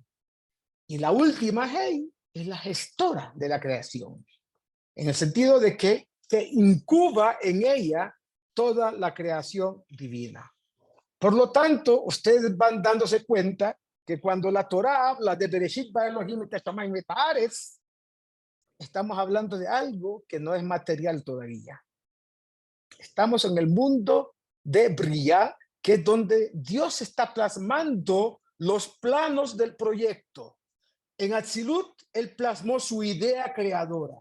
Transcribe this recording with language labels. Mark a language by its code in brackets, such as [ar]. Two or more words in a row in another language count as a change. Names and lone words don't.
[es] Y la última Hei es la gestora de la creación, en el sentido de que se incuba en ella toda la creación divina. Por lo tanto, ustedes van dándose cuenta que cuando la Torá habla de [he] בראשית ברא אלהים את השמים ואת הארץ, [es] estamos hablando de algo que no es material todavía. Estamos en el mundo de Bria, que es donde Dios está plasmando los planos del proyecto. En Atzilut, Él plasmó su idea creadora.